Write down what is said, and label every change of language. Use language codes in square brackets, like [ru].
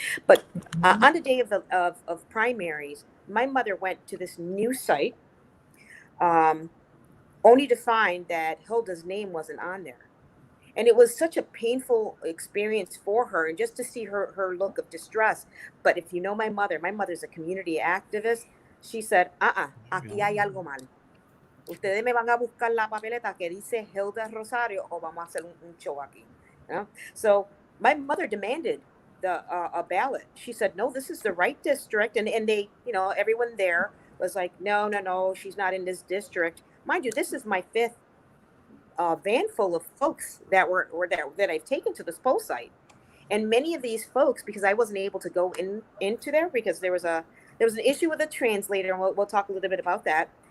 [en] But on the day of primaries, my mother went to this new site, only to find that Hilda's name wasn't on there. And it was such a painful experience for her, and just to see her look of distress. But if you know my mother's a community activist. She said, [es] aquí hay algo mal. Ustedes me van a buscar la papeleta que dice Hilda Rosario o vamos a hacer un show aquí. [en] So my mother demanded a ballot. She said, no, this is the right district. And they, everyone there was like, no, she's not in this district. Mind you, this is my fifth van full of folks that I've taken to this poll site. And many of these folks, because I wasn't able to go into there because there was an issue with a translator, and we'll talk a little bit about that.